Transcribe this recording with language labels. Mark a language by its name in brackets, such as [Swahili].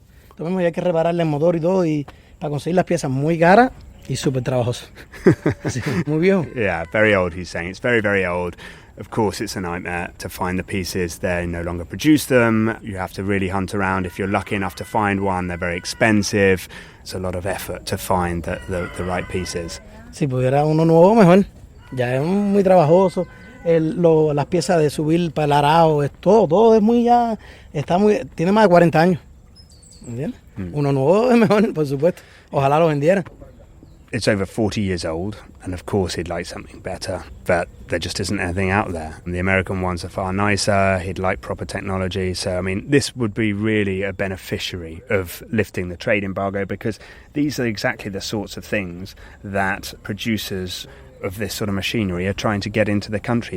[Spanish] Entonces hay que repararle el motor y todo, y para conseguir las piezas muy caras y súper trabajoso. Muy viejo. [English] Yeah, very old, he's saying. It's very, very old. Of course, it's a nightmare to find the pieces. They no longer produce them. You have to really hunt around. If you're lucky enough to find one, they're very expensive. It's a lot of effort to find the right pieces. [Spanish] Si pudiera uno nuevo, mejor. Ya es muy trabajoso. Las piezas de subir para el arado, todo es muy ya... tiene más de 40 años. ¿Entiendes? Uno nuevo es mejor, por supuesto. Ojalá lo vendiera. [English] It's over 40 years old, and of course he'd like something better, but there just isn't anything out there. And the American ones are far nicer, he'd like proper technology, so I mean, this would be really a beneficiary of lifting the trade embargo, because these are exactly the sorts of things that producers of this sort of machinery are trying to get into the country.